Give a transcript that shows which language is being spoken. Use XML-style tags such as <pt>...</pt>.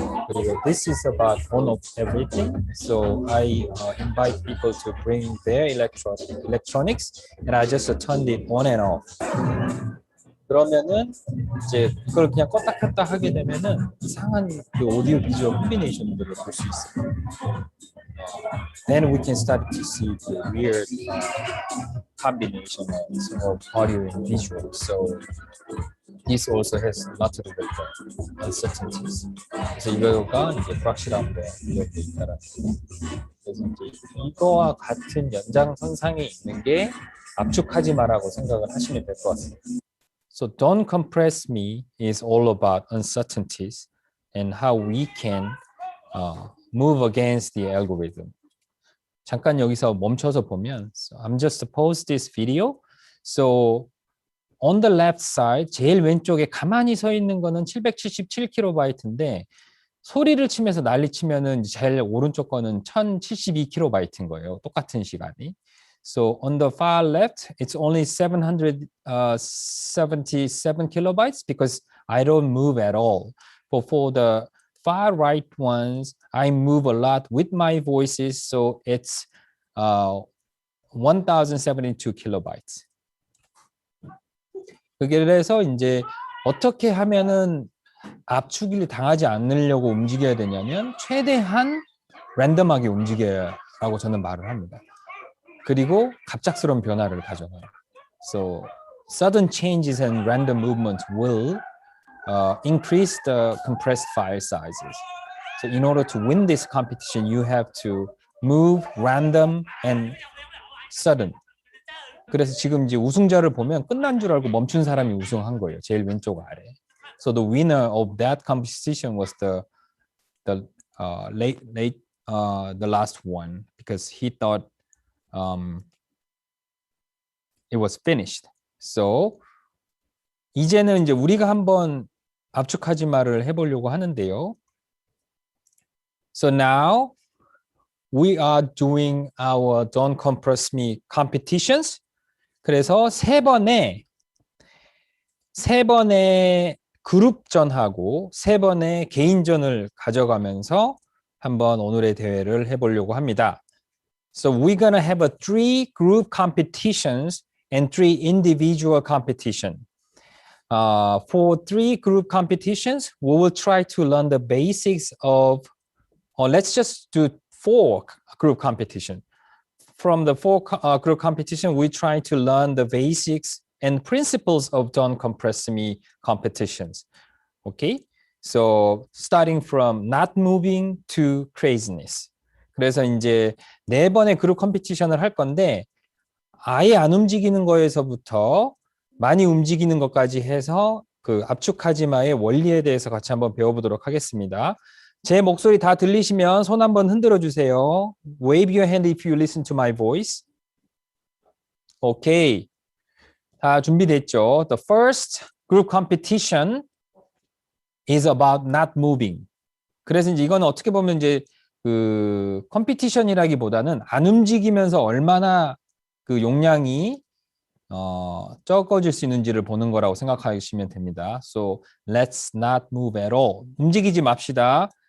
<ko>그리고</ko> <en>this is about on of everything. So I invite people to bring their electronics, and I just turned it on and off.</en> <ko>그러면은 이제 그걸 그냥 껐다 켰다 하게 되면은 이상한 그 오디오 비주얼 콤비네이션들을 볼 수 있어요.</ko> <en>Then we can start to see the weird combination of audio and visual. So this also has a lot to do with the uncertainties.</en> <ko>그래서 이거가 이제 불확실함으로 이어져 있다라는 거예요. 그래서 이제 이거와 같은 연장선상에 있는 게 압축하지 마라고 생각을 하시면 될 것 같습니다.</ko> <en>So Don't Compress Me is all about uncertainties and how we can move against the algorithm.</en> <ko>잠깐 여기서 멈춰서 보면,</ko> <en>so I'm just to pause this video. So on the left side,</en> <ko>제일 왼쪽에 가만히 서 있는 거는 777kb인데 소리를 치면서 난리 치면은 제일 오른쪽 거는 1072kb인 거예요. 똑같은 시간이.</ko> <en>So on the far left, it's only 777 kilobytes because I don't move at all. But for the far right ones, I move a lot with my voices, so it's 1072 kilobytes.</en> <ko>그래서 이제 어떻게 하면은 압축을 당하지 않으려고 움직여야 되냐면 최대한 랜덤하게 움직여라고 저는 말을 합니다. 그리고 갑작스러운 변화를 가져가요.</ko> <en>So sudden changes and random movements will increase the compressed file sizes. So in order to win this competition, you have to move random and sudden.</en> <ko>그래서 지금 이제 우승자를 보면 끝난 줄 알고 멈춘 사람이 우승한 거예요. 제일 왼쪽 아래.</ko> <en>So the winner of that competition was the last one because he thought it was finished.</en> <ko>So 이제는 이제 우리가 한번 압축하지 마를 해보려고 하는데요.</ko> <en>So now we are doing our Don't Compress Me competitions.</en> <ko>그래서 세 번의 그룹전하고 세 번의 개인전을 가져가면서 한번 오늘의 대회를 해보려고 합니다.</ko> <en>So we're gonna have 3 group competitions and 3 individual competition. For 3 group competitions, we will try to learn the basics of, or let's just do 4 group competition. From the 4 group competition, we try to learn the basics and principles of Don't Compress Me competitions. Okay? So starting from not moving to craziness.</en> <ko>그래서 이제 4번의 그룹 컴피티션을 할 건데 아예 안 움직이는 거에서부터 많이 움직이는 것까지 해서 그 압축하지마의 원리에 대해서 같이 한번 배워보도록 하겠습니다. 제 목소리 다 들리시면 손 한번 흔들어 주세요.</ko> <en>Wave your hand if you listen to my voice.</en> <ko>오케이. 다 준비됐죠?</ko> <en>The first group competition is about not moving.</en> <ko>그래서 이제 이건 어떻게 보면 이제 그 컴피티션이라기보다는 안 움직이면서 얼마나 그 용량이 적어질 수 있는지를 보는 거라고 생각하시면 됩니다.</ko> <en>So let's not move at all.</en> <ko>움직이지 맙시다.</ko>